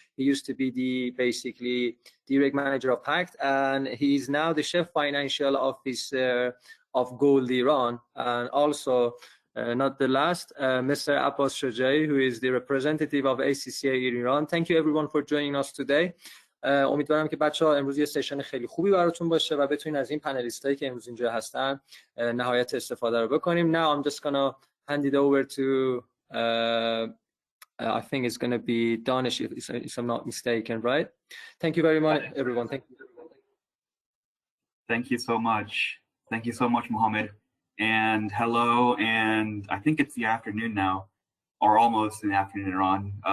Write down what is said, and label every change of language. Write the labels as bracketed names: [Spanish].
[English] He used to be the basically direct manager of PACT, and he's now the chief financial officer of Gold Iran. And also, not the last, Mr. Abbas Shojai, who is the representative of ACCA in Iran. Thank you everyone for joining us today. [Persian] امیدوارم که بچه‌ها امروز یه سشن خیلی خوبی براتون باشه و بتونین از این پنلیستایی که امروز اینجا هستن نهایت استفاده رو بکنیم. [English] Now I'm just gonna hand it over to I think it's gonna be Danish if I'm not mistaken, right? Thank you very much, everyone. Thank you. Thank you so much. Thank you so much, Mohammed. And hello, and I think it's the afternoon now, or almost in the afternoon, Iran.